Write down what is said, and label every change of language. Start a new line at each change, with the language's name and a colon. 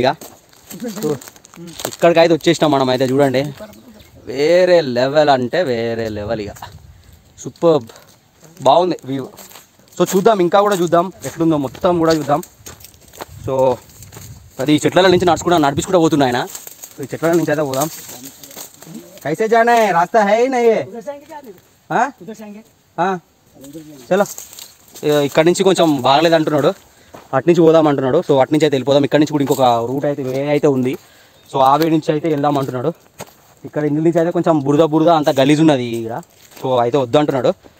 Telugu: ఇక సో ఇక్కడికైతే వచ్చేసినాం మనం అయితే. చూడండి వేరే లెవెల్ అంటే వేరే లెవెల్, ఇక సూపర్ బాగుంది వ్యూ. సో చూద్దాం, ఇంకా కూడా చూద్దాం ఎట్లుందో మొత్తం కూడా చూద్దాం. సో అది చెట్ల నుంచి నడిపించుకుంటూ పోతున్నా ఆయన. సో ఈ చెట్ల నుంచి అయితే పోదాం.
Hindi: कैसे जाना है, रास्ता है ही नहीं है, చలో.
Telugu: ఇక్కడ నుంచి కొంచెం బాగలేదు అంటున్నాడు, అటు నుంచి పోదాం అంటున్నాడు. సో అటు నుంచి అయితే వెళ్ళిపోదాం. ఇక్కడ నుంచి కూడా ఇంకొక రూట్ అయితే వే అయితే ఉంది. సో ఆ వే నుంచి అయితే వెళ్దాం అంటున్నాడు. ఇక్కడ ఇందులో నుంచి అయితే కొంచెం బురద అంత గలీజ్ ఉన్నది ఇక్కడ. సో అయితే వద్దు అంటున్నాడు.